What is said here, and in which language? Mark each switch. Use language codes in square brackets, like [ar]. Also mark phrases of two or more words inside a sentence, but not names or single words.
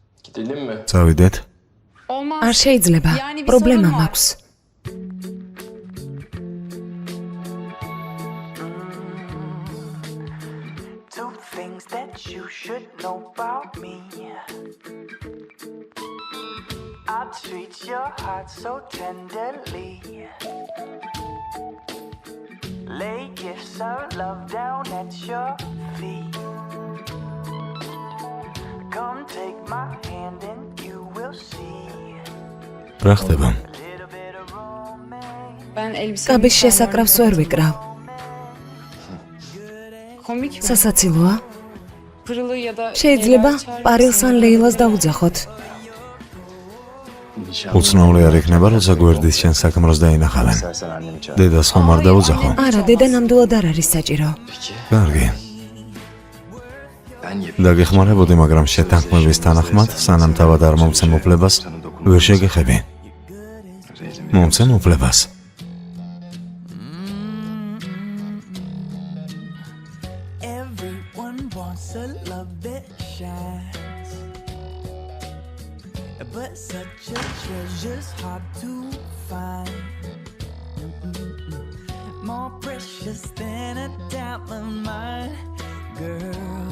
[tr] Gidelim mi? [ka] წავიდეთ. არ შეიძლება. პრობლემა მაქვს. [en] Two things that you should know about me. I treat your heart so tenderly. Lay gifts of love down at your feet. Come take my hand and you will see. [ka] რა ხდება? [en] Little bit of romance. [tr] Ben elbise [ka] კაბის შესაკრავს ვერ ვიკრავ. [tr] komik mi? [ka] სასაცილოა. [tr] Pırılı ya da [ka] შეიძლება [tr] Leyla çağırır [ka] პარილს ან [tr] mısın? [ka] ლეილას დაუძახოთ. უცნაური არ იქნება, როცა გვერდის შენ საქმროს დაინახავენ. [tr] İstersen annemi çağır. [ka] დედას ხომ არ დაუძახო? არა, დედა ნამდვილად არ არის საჭირო. [tr] Peki. [ka] კარგი. [tr] Ben yapayım. [ka] დაგეხმარებოდი, მაგრამ შეთანხმების თანახმად, სანამ თავად არ მომცემ უფლებას, ვერ შეგეხები. მომცემ უფლებას. [en] Everyone wants a love that shines, but such a treasure's hard to find. More precious than a diamond, my girl.